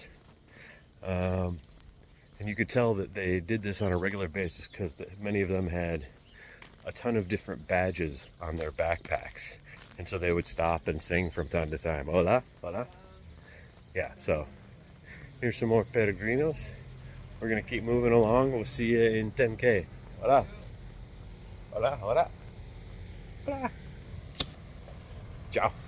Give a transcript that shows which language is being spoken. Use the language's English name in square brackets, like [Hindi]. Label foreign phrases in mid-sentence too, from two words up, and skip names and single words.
[English] And you could tell that they did this on a regular basis because many of them had a ton of different badges on their backpacks. And so they would stop and sing from time to time. [Spanish] Hola, hola. [English] Yeah, so here's some more peregrinos. We're going to keep moving along. We'll see you in 10K. [Spanish] Hola. Hola, hola. Hola. [Italian] Ciao.